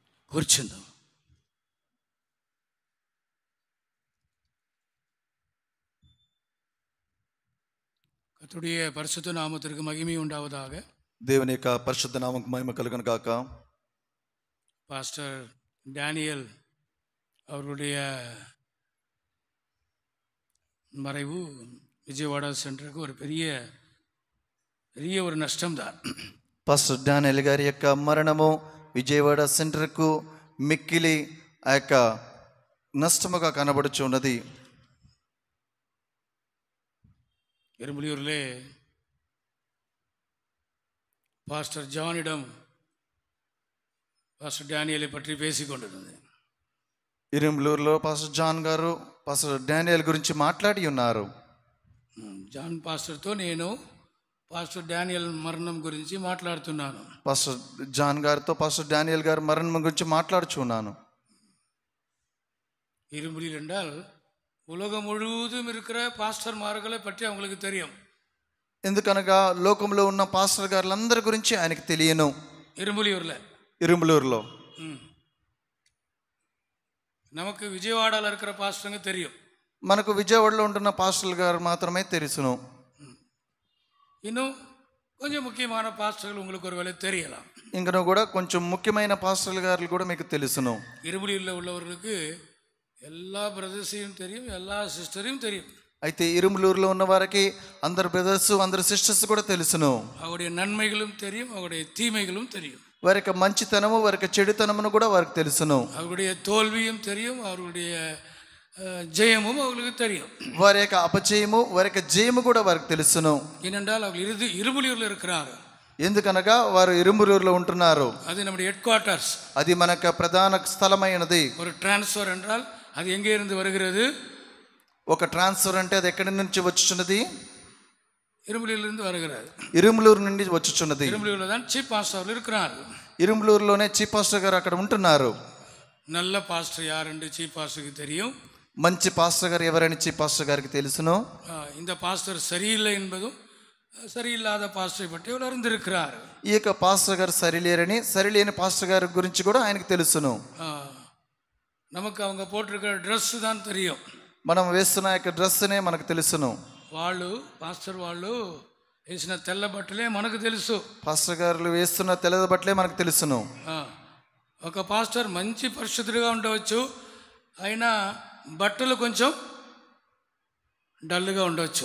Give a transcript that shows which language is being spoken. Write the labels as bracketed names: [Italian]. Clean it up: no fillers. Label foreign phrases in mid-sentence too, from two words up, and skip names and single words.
[Telugu] కూర్చుందాం. [Tamil] கர்த்தருடைய பரிசுத்த நாமத்திற்கு மகிமை உண்டாவதாக. [Telugu] దేవుని యొక్క పరిశుద్ధ నామముకు మహిమ కలుగును గాక. [Tamil] பாஸ்டர் டேனியல் அவருடைய மறைவு விஜயவாடா சென்டருக்கு ஒரு பெரிய ஒரு నష్టంதான். [Telugu] పాస్టర్ డానియల్ గారి యొక్క మరణము విజయవాడ సెంటర్కు మిక్కిలి ఆ యొక్క నష్టముగా కనబడుచున్నది. [Tamil] எறும்புலியூரிலே பாஸ்டர் ஜானிடம் பாஸ்டர் டேனியலை பற்றி பேசிக்கொண்டிருந்தது. [Telugu] ఇరుంబలూరులో పాస్టర్ జాన్ గారు పాస్టర్ డానియల్ గురించి మాట్లాడి ఉన్నారు. జాన్ పాస్టర్తో నేను పాస్టర్ డానియల్ మరణం గురించి మాట్లాడుతున్నాను. పాస్టర్ జాన్ గారితో పాస్టర్ డానియల్ గారి మరణం గురించి మాట్లాడుచున్నాను. [Tamil] இரும்புலியில் என்றால் உலகம் முழுவதும் இருக்கிற பாஸ்டர்மார்களை பற்றி அவங்களுக்கு தெரியும். [Telugu] ఎందుకనగా లోకంలో ఉన్న పాస్టర్ గారులందరి గురించి ఆయనకు తెలియను. ఇరుంబలూరులో [Tamil] நமக்கு விஜயவாடால இருக்கிற பாஸ்டருங்க தெரியும். [Telugu] మనకు విజయవాడలో ఉంటున్న పాస్టర్ గారు మాత్రమే తెలుసును. [Tamil] இன்னும் கொஞ்சம் முக்கியமான பாஸ்டர்கள் உங்களுக்கு ஒருவேளை தெரியலாம். [Telugu] ఇంకను కూడా కొంచెం ముఖ్యమైన పాస్టర్ గారు కూడా మీకు తెలుసును. [Tamil] இரும்புலியில் உள்ளவர்களுக்கு எல்லா பிரதர்ஸையும் தெரியும், எல்லா சிஸ்டரையும் தெரியும். [Telugu] అయితే ఇరుంబలూరులో ఉన్న వారికి అందరు బ్రదర్స్ అందరు సిస్టర్స్ కూడా తెలుసును. [Tamil] அவருடைய நன்மைகளும் தெரியும், அவருடைய தீமைகளும் தெரியும். [Telugu] వారి యొక్క మంచితనము వారి యొక్క చెడుతనమును కూడా వారికి తెలుసును. [Tamil] அவருடைய தோல்வியும் தெரியும், அவருடைய ஜெயமும் அவங்களுக்கு தெரியும். [Telugu] వారి యొక్క అపజయము వారి యొక్క జయము కూడా వారికి తెలుసును. [Tamil] ஏனென்றால் அவர்கள் இரும்புலியூரில் இருக்கிறாరు. [Telugu] ఎందుకనగా వారు ఇరుంబలూరులో ఉంటున్నారు. [Tamil] அது நம்முடைய [English] head quarters. [Telugu] అది మనకు ప్రధాన స్థలమైనది. [Tamil] ஒரு ట్రాన్స్ఫర్ என்றால் அது எங்கே இருந்து வருகிறது? [Telugu] ఒక ట్రాన్స్ఫర్ అంటే అది ఎక్కడి నుంచి వచ్చుచున్నది? [Tamil] இரும்புலியிலிருந்து வருகிறது. [Telugu] ఇరుంబలూరు నుండి వచ్చుచున్నది. [Tamil] இரும்புலியூர்ல தான் [English] chief pastor [Tamil] இருக்கிறாరు. [Telugu] ఇరుంబలూరులోనే [English] chief pastor [Telugu] గారు అక్కడ ఉంటున్నారు. [Tamil] நல்ல பாஸ்டர் யாருன்னு [English] chief pastorki [Tamil] தெரியும். [Telugu] మంచి పాస్టర్ గారు ఎవరని చీఫ్ పాస్టర్ గారికి తెలుసును. [Tamil] இந்த பாஸ்டர் சரியில்லை என்பதும் சரியில்லாத పాస్టర్ பற்றி அவர் அறிந்திருக்கிறார். [Telugu] ఈ యొక్క పాస్టర్ గారు సరిలేరని సరిలేని పాస్టర్ గారి గురించి కూడా ఆయనకు తెలుసును. [Tamil] நமக்கு அவங்க போட்டிருக்கிற డ్రెస్ தான் தெரியும். [Telugu] మనం వేస్తున్న యొక్క డ్రెస్నే మనకు తెలుసును. పాస్టర్ వాళ్ళు వేసిన తెల్ల బట్టలే మనకు తెలుసు. పాస్టర్ గారు వేస్తున్న తెల్ల బట్టలే మనకు తెలుసును. ఒక పాస్టర్ మంచి పరిశుద్ధుడిగా ఉండవచ్చు, అయినా బట్టలు కొంచెం డల్గా ఉండవచ్చు.